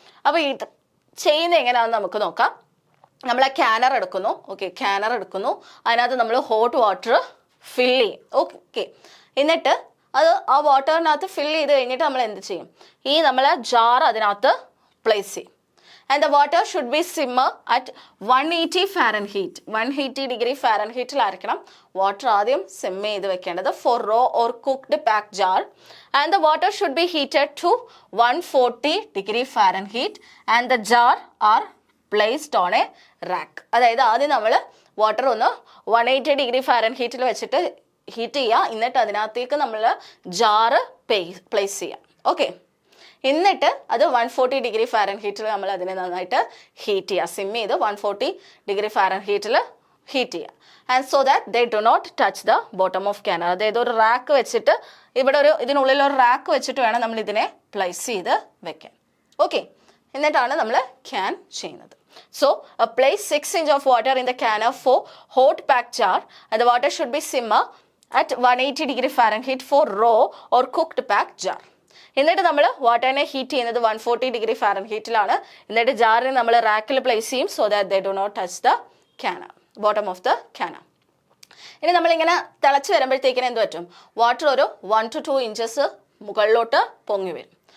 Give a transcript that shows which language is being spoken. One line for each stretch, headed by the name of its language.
Malayalam: അപ്പോൾ ഇത് ചെയ്യുന്നത് എങ്ങനെയാണെന്ന് നമുക്ക് നോക്കാം. നമ്മൾ ക്യാനർ എടുക്കുന്നു. ഓക്കെ, ക്യാനർ എടുക്കുന്നു, അതിനകത്ത് നമ്മൾ ഹോട്ട് വാട്ടർ ഫില്ല് ചെയ്യും. ഓക്കെ, എന്നിട്ട് അത് ആ വാട്ടറിനകത്ത് ഫില്ല് ചെയ്ത് കഴിഞ്ഞിട്ട് നമ്മൾ എന്ത് ചെയ്യും, ഈ നമ്മൾ ജാർ അതിനകത്ത് പ്ലേസ് ചെയ്യും.
English: And the water should be simmer at 180 Fahrenheit.
Malayalam: 180 degree Fahrenheit-ലായിരിക്കണം water ആദ്യം സിം ചെയ്ത് വെക്കേണ്ടത്
English: for raw or cooked packed jar. And the water should be heated to 140 degree Fahrenheit and the jar are placed on a rack.
Malayalam: അതായത് ആദ്യം നമ്മൾ water ഒന്ന് 180 degree ഫാരൻഹീറ്റിൽ വെച്ചിട്ട് heat ചെയ്യുക, എന്നിട്ട് അതിനകത്തേക്ക് നമ്മൾ ജാറ് പ്ലേസ് ചെയ്യാം. ഓക്കെ, എന്നിട്ട് അത് 140 ഡിഗ്രി ഫാരൻഹീറ്റിൽ നമ്മൾ അതിനെ നന്നായിട്ട് ഹീറ്റ് ചെയ്യുക, സിം ചെയ്ത് 140 ഡിഗ്രി ഫാരൻഹീറ്റിൽ ഹീറ്റ് ചെയ്യുക.
English: And so that they do not touch the bottom of canner.
Malayalam: അതായത് ഒരു റാക്ക് വെച്ചിട്ട് ഇവിടെ ഇതിനുള്ളിൽ ഒരു റാക്ക് വെച്ചിട്ട് വേണം നമ്മൾ ഇതിനെ പ്ലേസ് ചെയ്ത് വെക്കാൻ. ഓക്കെ, എന്നിട്ടാണ് നമ്മൾ ക്യാൻ ചെയ്യുന്നത്.
English: So, place 6 inch of water in the canner for hot packed jar and the water should be simmer at 180 degree Fahrenheit for raw or cooked packed jar.
Malayalam: എന്നിട്ട് നമ്മൾ വാട്ടറിനെ ഹീറ്റ് ചെയ്യുന്നത് 140 degree ഫാരൻഹീറ്റിലാണ്. എന്നിട്ട് ജാറിനെ നമ്മൾ റാക്കിൽ place ചെയ്യും
English: so that they do not touch the canner,
Malayalam: bottom of the ക്യാനർ. ഇനി നമ്മളിങ്ങനെ തിളച്ച് വരുമ്പോഴത്തേക്കിന് എന്ത് പറ്റും, വാട്ടർ ഒരു 1 to 2 inches മുകളിലോട്ട് പൊങ്ങി വരും.